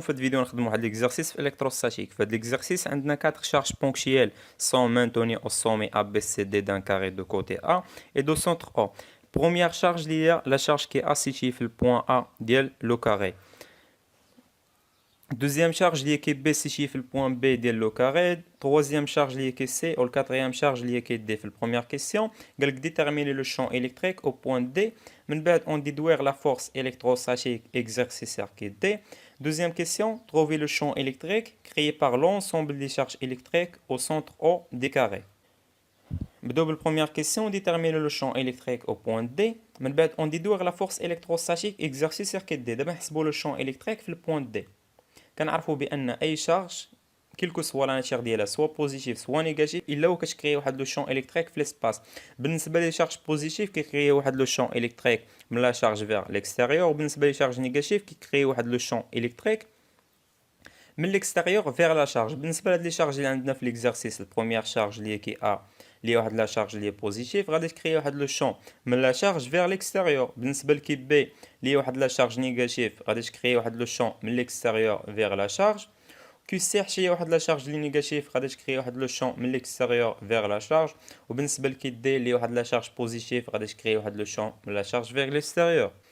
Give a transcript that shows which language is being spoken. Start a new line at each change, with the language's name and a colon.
Arabic: في هذا الفيديو نخدموا واحد ليكزارسيس في الكتروستاتيك. في هذا ليكزارسيس عندنا
French: 4 charges ponctuelles sont maintenues au sommet ABCD d'un carré de côté A et de centre O. Première charge اللي هي la charge qui est située في البوان A ديال لو كاري. Deuxième charge اللي هي كي B située في البوان B ديال لو كاري. Troisième charge اللي هي كي C و quatrième charge اللي هي كي D.
Arabic: في البروميير كيسيون قالك
French: déterminer le champ électrique au point D. من بعد on déduire la force électrostatique exercée sur qui D. Deuxième question, trouver le champ électrique créé par l'ensemble des charges électriques au centre O des carrés. Double première question, déterminer le champ électrique au point D. On déduire la force électrostatique exercée sur D. D'abord, on le champ électrique في le point D.
Arabic: كنعرفوا بأن أي charge
French: quelle que soit la nature
Arabic: ديالها
French: soit positive soit négative
Arabic: إلا كتكري واحد لو champ électrique في l'espace. بالنسبة لي charge positive كيكري واحد لو champ électrique من
French: la charge vers l'extérieur
Arabic: وبالنسبة لي charge négative كيكري واحد لو champ électrique من
French: l'extérieur vers la charge.
Arabic: بالنسبة لهاد لي charge اللي عندنا في l'exercice البروميير charge اللي هي كي A اللي هي واحد لا charge اللي هي positive غادي تكري واحد لو champ من
French: la charge vers l'extérieur.
Arabic: بالنسبة لكي B اللي هي واحد لا charge négative غادي تكري واحد لو champ من
French: l'extérieur vers la charge.
Arabic: كي سي حشيه واحد لا شارج لي نيجاتيف غادي تكري واحد لو شون من ليكستيريور فيغ لا شارج وبالنسبه لكي دي اللي واحد لا شارج بوزيتيف غادي تكري واحد لو شون من لا شارج فيغ ليكستيريور.